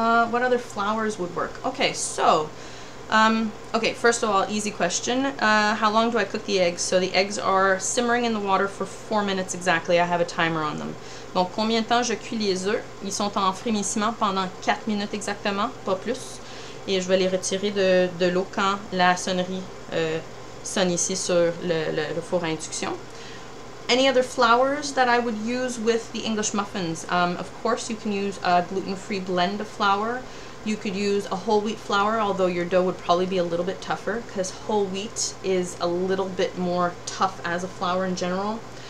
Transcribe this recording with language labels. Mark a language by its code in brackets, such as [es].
[en] What other flours would work? Okay, so... okay, first of all, easy question. How long do I cook the eggs? So the eggs are simmering in the water for 4 minutes exactly. I have a timer on them. [fr] Donc, combien de temps je cuis les œufs? Ils sont en frémissement pendant 4 minutes exactement, pas plus. Et je vais les retirer de l'eau quand la sonnerie sonne ici sur le four à induction. [en] Any other flours that I would use with the English muffins? Of course, you can use a gluten-free blend of flour. You could use a whole wheat flour, although your dough would probably be a little bit tougher because whole wheat is a little bit more tough as a flour in general.